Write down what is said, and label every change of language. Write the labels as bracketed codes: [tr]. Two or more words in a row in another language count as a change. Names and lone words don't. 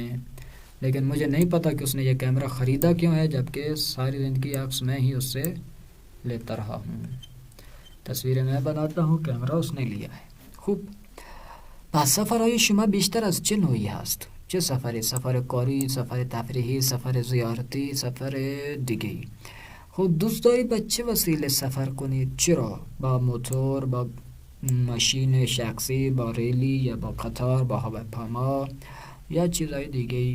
[ur] لیکن مجھے نہیں پتا کہ اس نے یہ کیمرہ خریدا کیوں ہے، جبکہ ساری زندگی عکس میں ہی اس سے لیتا رہا ہوں. تصویریں میں بناتا ہوں، کیمرہ اس نے لیا ہے. خوب. [fa] پس سفرهای شما بیشتر از چه نوعی هست؟ چه سفری؟ سفر کاری، سفر تفریحی، سفر زیارتی، سفر دیگه‌ای؟ خب دوست دارید با چه وسیله سفر کنید؟ چرا؟ با موتور، با ماشین شخصی، با ریلی، یا با قطار، با هواپیما یا چیزهای دیگه؟